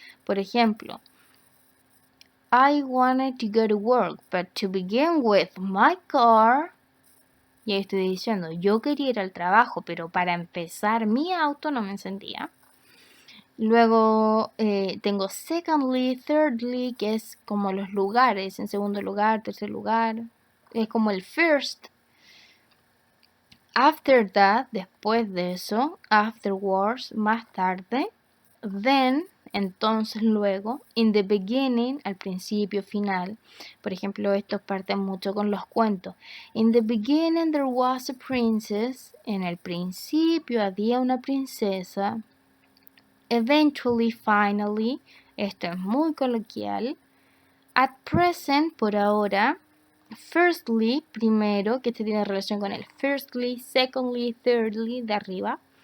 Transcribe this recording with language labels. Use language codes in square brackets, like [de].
[es] Por ejemplo, [en] I wanted to go to work, but to begin with, my car. [es] Y ahí estoy diciendo, yo quería ir al trabajo, pero para empezar mi auto no me encendía. Luego tengo secondly, thirdly, que es como los lugares, en segundo lugar, tercer lugar. Es como el first. After that, después de eso. Afterwards, más tarde. Then, entonces, luego. In the beginning, al principio, final. Por ejemplo, estos parten mucho con los cuentos. [en] In the beginning there was a princess. [es] En el principio había una princesa. Eventually, finally. Esto es muy coloquial. At present, por ahora. Firstly, primero, que este tiene relación con el firstly, secondly, thirdly, de arriba.